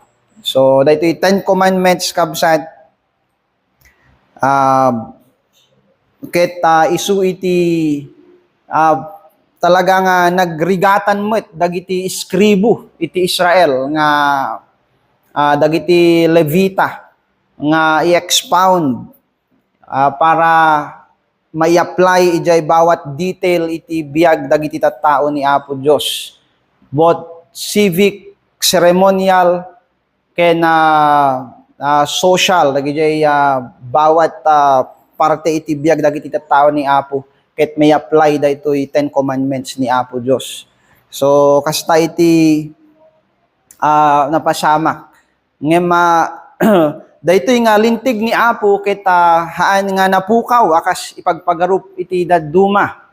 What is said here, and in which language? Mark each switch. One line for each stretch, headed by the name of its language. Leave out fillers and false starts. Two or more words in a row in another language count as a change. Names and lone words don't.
Iloko: So daytoy 10 commandments kabsat ket isu iti talaga nga nagrigatan met dagiti iskribo iti Israel nga dagiti Levita nga i-expound para may-apply ijay bawat detail iti biag dagiti tattao ni Apo Dios,
English: both civic, ceremonial
Iloko: ken social dagiti bawat parte iti biag dagiti tattao ni Apo ket may apply daytoy 10 commandments ni Apo Dios. So kasta iti napasamak ngem daytoy nga lintig ni Apo ket haan nga napukaw akas ipagpagarup iti dadduma.